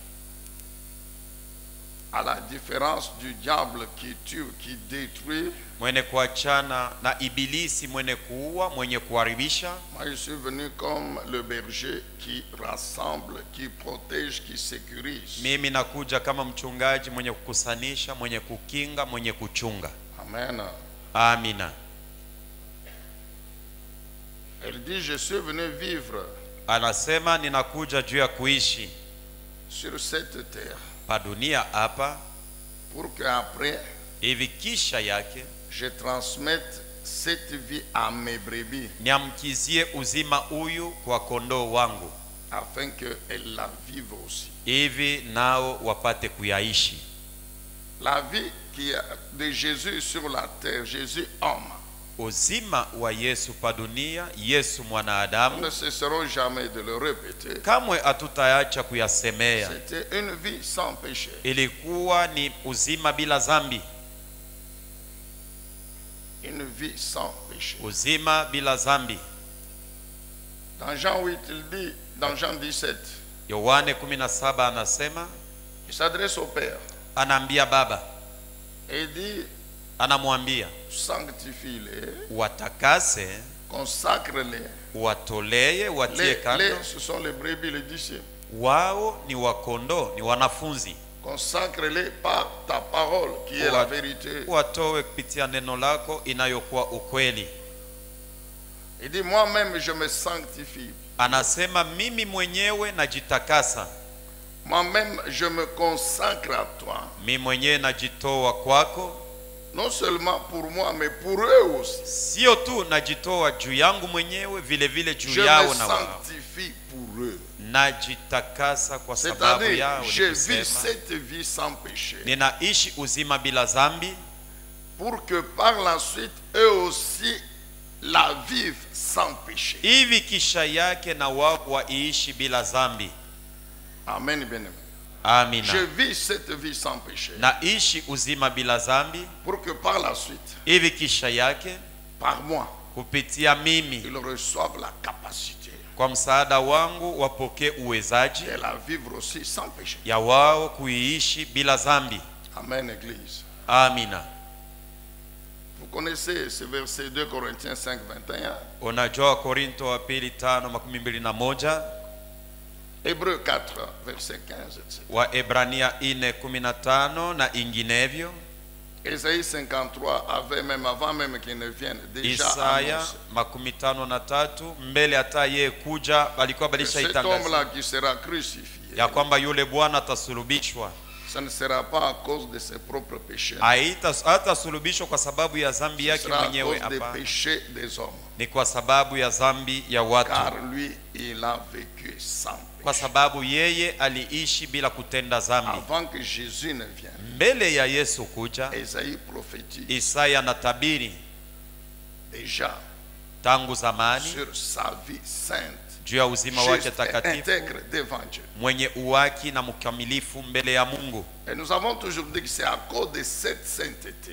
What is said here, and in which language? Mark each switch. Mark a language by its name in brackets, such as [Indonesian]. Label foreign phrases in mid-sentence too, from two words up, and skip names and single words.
[French] À la différence du diable qui tue, qui détruit. [Swahili] Mwenye kuachana na ibilisi mwenye kuua, mwenye kuharibisha. [French] Moi je suis venu comme le berger qui rassemble, qui protège, qui sécurise. [Swahili] Mimi nakuja kama mchungaji mwenye kukusanisha, mwenye kukinga, mwenye kuchunga. [French] Amen. [Swahili] Amina. [French] Elle dit je suis venu vivre. [Swahili] Anasema ninakuja juu ya kuishi [French] sur cette terre. [Swahili] Pa dunia hapa. [French] Pour que après [Swahili] hivi kisha yake [French] je transmette cette vie à mes brebis. [Swahili] Niamkizie uzima huyu kwa kondoo wangu. [French] Afin que elles la vivent aussi. [Swahili] Hivi nao wapate kuyaishi. [French] La vie de Jésus sur la terre, Jésus homme. [Swahili] Uzima wa Yesu pa dunia, Yesu mwanadamu. [French] Nous ne cesserons jamais de le répéter. [Swahili] Kamwe hatutaacha kuyasemea. [French] C'était une vie sans péché. [Swahili] Ilikuwa ni uzima bila dhambi. [French] Une vie sans péché. [Swahili] Uzima bila dhambi. [French] Dans Jean 8, il dit, dans Jean 17. [Swahili] Yohane 17 anasema. [French] Il s'adresse au Père. [Swahili] Anaambia Baba. [French] Et il dit. [Swahili] Anamwambia. [French] Sanctifie-les. [Swahili] Watakase. [French] Consacre-les. [Swahili] Watoleye, watie kando. [French] Ce sont les brebis, les disciples. [Swahili] Wao ni wakondoo, ni wanafunzi. [French] Consacre-les par ta parole qui est la vérité. [Swahili] Watowe kupitia neno lako inayokuwa ukweli. [French] Il dit moi-même je me sanctifie. [Swahili] Anasema mimi mwenyewe najitakasa. [French] Moi-même je me consacre à toi. [Swahili] Mimi mwenyewe najitoa kwako. [French] Non seulement pour moi mais pour eux aussi. [Swahili] Sio tu najitoa juu yangu mwenyewe, vile vile juu yao na wao. [French] Je me sanctifie pour eux. [Swahili] Najitakasa kwa sababu yao. [French] Je vis cette vie sans péché. [Swahili] Ninaishi uzima bila dhambi. [French] Pour que par la suite eux aussi la vivent sans péché. [Swahili] Hivi kisha yake na wao waishi bila dhambi. [French] Amen, bien-aimé. [Swahili] Amina. [French] Je vis cette vie sans péché. [Swahili] Naishi uzima bila dhambi. [French] Pour que par la suite, [Swahili] hivi kisha yake, [French] par moi, [Swahili] kupitia mimi, [French] ils reçoivent la capacité. [Swahili] Kwa msaada wangu wapokee uwezaji. [French] De la vivre aussi sans péché. [Swahili] Ya wao kuiishi bila dhambi. [French] Amen, Église. [Swahili] Amina. [French] Vous connaissez ce verset 2 Corinthiens 5, 21. [Swahili] Unajua Korinto wa pili 5:21. [French] Hébreux 4, verset 15, etc. [Swahili] Waebrania 4:15 na inginevyo. [French] Isaïe 53 avait même avant même qu'il ne vienne déjà [Swahili] Isaya 53 mbele hata yeye kuja walikuwa balishaitangazia. [French] Cet homme là qui sera crucifié. [Swahili] Ya kwamba yule Bwana atasulubishwa. [French] Ça ne sera pas à cause de ses propres péchés. [Swahili] Hatasulubishwa kwa sababu ya dhambi yake mwenyewe hapa. [French] C'est à cause des péchés des hommes. [Swahili] Ni kwa sababu ya dhambi ya watu. [French] Car lui il a vécu sans péché. [Swahili] Kwa sababu yeye aliishi bila kutenda dhambi. [French] Avant que Jésus ne vienne. [Swahili] Mbele ya Yesu kuja, [French] Isaïe prophétise. [Swahili] Isaya natabiri [French] déjà [Swahili] tangu zamani [French] sur sa vie sainte. [Swahili] Juu ya uzima wake takatifu. [French] Intègre devant Dieu. [Swahili] Mwenye uwaki na mkamilifu mbele ya Mungu. [French] Et nous avons toujours dit que c'est à cause de cette sainteté.